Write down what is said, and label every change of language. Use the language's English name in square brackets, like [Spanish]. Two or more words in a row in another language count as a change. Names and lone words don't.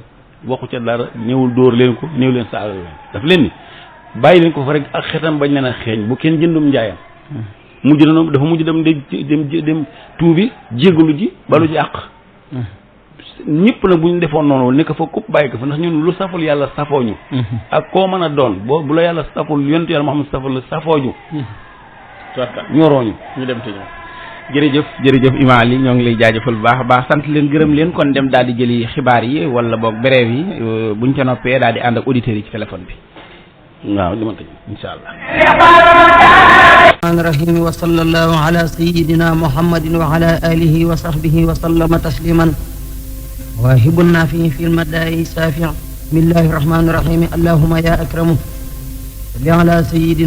[Wolof] waxu ca dara ñëwul dóor leen ko ñëw leen saaga leen daf leen ni bàyyi leen ko fa rek ak xetam bañ leen a xeeñ bu kenn jëndum njaayam dafa mujj dem tuubi jégalu ji balu ji àq ñëpp nag bu ñu defoon noonu nekk fa kupp bàyyi ko fa ndax ñun lu saful yàlla safooñu ak koo mën a doon bu la yàlla saful yontu yàlla Muhammad saful la safooñu ñorooñu ñu dem te ñëw jërëjëf Imam Ali ñoo ngi lay jaajëfal bu baax a baax sant leen gërëm leen kon dem daal di jëli xibaar yi wala boog brève yi buñ ca noppee daal di ànd ak auditeurs yi ci téléphone bi waaw dama tëj [Arabic] إن شاء الله الرحمن الرحيم وصلى الله على سيدنا محمد وعلى آله وصحبه وسلم تسليما واهب النافع في المدائن سافع بسم الله الرحمن الرحيم اللهم يا أكرم صل على سيدنا